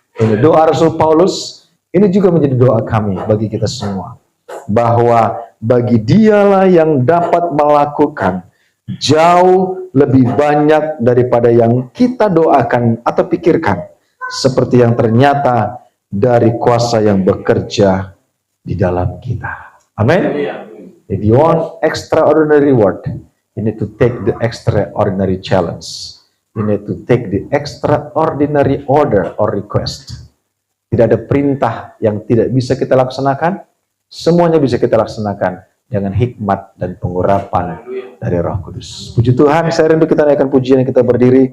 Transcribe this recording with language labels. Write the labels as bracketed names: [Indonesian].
[Indonesian] Ini doa Rasul Paulus, ini juga menjadi doa kami bagi kita semua, bahwa bagi dialah yang dapat melakukan jauh lebih banyak daripada yang kita doakan atau pikirkan, seperti yang ternyata dari kuasa yang bekerja di dalam kita. Amin. [English] If you want extraordinary reward, you need to take the extraordinary challenge. You need to take the extraordinary order or request. [Indonesian] Tidak ada perintah yang tidak bisa kita laksanakan. Semuanya bisa kita laksanakan dengan hikmat dan pengurapan dari Roh Kudus. Puji Tuhan, saya rindu kita naikkan pujian, kita berdiri.